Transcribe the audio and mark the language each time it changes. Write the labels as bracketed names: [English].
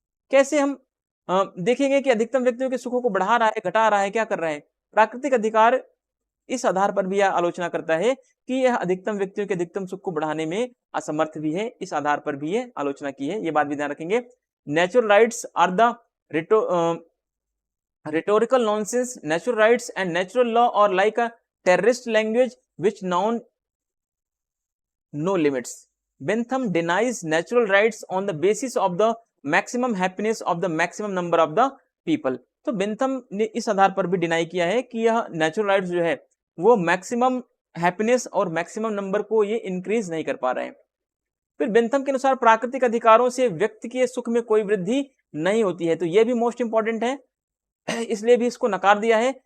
[Hindi] कैसे हम देखेंगे कि अधिकतम व्यक्तियों के सुखों को बढ़ा रहा है, घटा रहा है, क्या कर रहा है? प्राकृतिक अधिकार इस आधार पर भी यह आलोचना करता है कि यह अधिकतम व्यक्तियों के अधिकतम सुख को बढ़ाने में असमर्थ भी है, इस आधार पर भी यह आलोचना की है, ये बात भी ध्यान रखेंगे। [English] Natural rights are the rhetorical nonsense. Natural rights and natural law are like a terrorist language which known no limits. Bentham denies natural rights on the basis of the maximum happiness of the maximum number of the people. [Hindi] तो Bentham ने इस आधार पर भी deny किया है कि यह natural rights जो है वो मैक्सिमम हैप्पीनेस और मैक्सिमम नंबर को ये इंक्रीज नहीं कर पा रहे हैं। फिर बेंथम के अनुसार प्राकृतिक अधिकारों से व्यक्ति के सुख में कोई वृद्धि नहीं होती है, तो ये भी [English] most important [Hindi] है, इसलिए भी इसको नकार दिया है।